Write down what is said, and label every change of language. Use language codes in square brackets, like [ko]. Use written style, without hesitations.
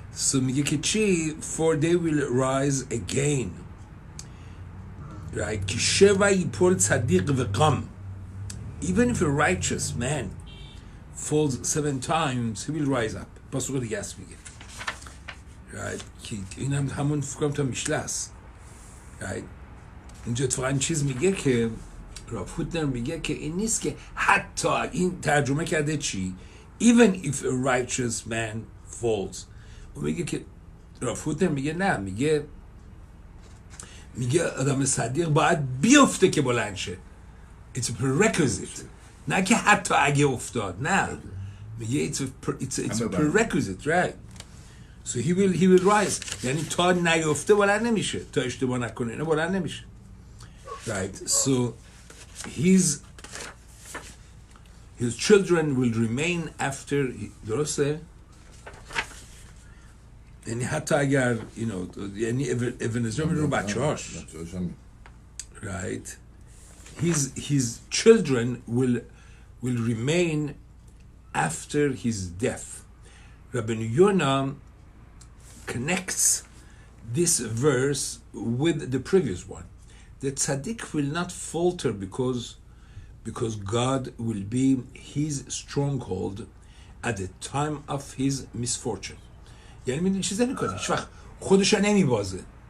[en] so [fa] میگه که چی؟ [en] for they will rise again. [he] right. که شوی پر صدیق و قم. [en] even if a righteous man falls 7 times he will rise up. [fa] پاسوق دیگه است میگه. right. که این هم همون فکرم تا میشله است. [en] right. [fa] اینجا اتفاقا چیز میگه که رافوتنر میگه که این نیست که حتی، این ترجمه کرده چی؟ [en] even if a righteous man falls. [fa] و میگه که رافوتنر میگه نه، میگه آدم صدیق باید بیفته که بلند شه. [en] it's a prerequisite. [fa] نه که حتی اگه افتاد، نه، میگه [en] it's a prerequisite. right. so he will rise. [fa] یعنی تا نیفته بلند نمیشه، تا اشتباه نکنه اینه بلند نمیشه. [en] right. so his children will remain after. [fa] درسته؟ یعنی حتی اگر یعنی اونزر رو بچه هاش. [en] right. his children will remain after his death. Rabbi Yonah connects this verse with the previous one. The tzaddik will not falter because God will be his stronghold at the time of his misfortune. [fa] یعنی میدونی چیز نمیکنه، هیچ وقت خودش نمیبازه.